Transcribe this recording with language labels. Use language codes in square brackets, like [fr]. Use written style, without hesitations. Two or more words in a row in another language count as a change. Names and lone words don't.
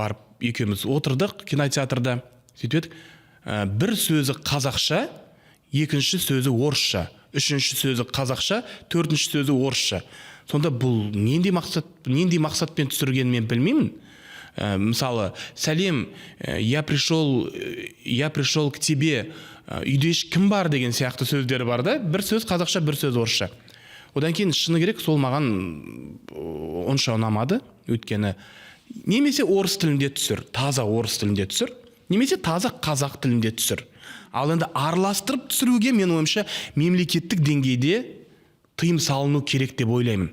[kk] Сөйтіп барып екеуміз отырдық кинотеатрда, сөйтіп бір сөзі қазақша, екінші сөзі орысша, үшінші сөзі қазақша, төртінші сөзі орысша. Сонда бұл нендей мақсатпен түсіргенін мен білмеймін. Мысалы, сәлем, [ru] я пришел к тебе, [kk] үйде кім бар деген сияқты сөздер бар да, бір сөз қазақша, бір сөз орысша. Одан кейін шыны керек, сол маған онша ұнамады, өйткені немесе орыс тілінде түсір, таза орыс тілінде түсір, немесе таза қазақ тілінде түсір. Ал енді араластырып түсіруге мен ойымша мемлекеттік деңгейде тыйым салыну керек деп ойлаймын.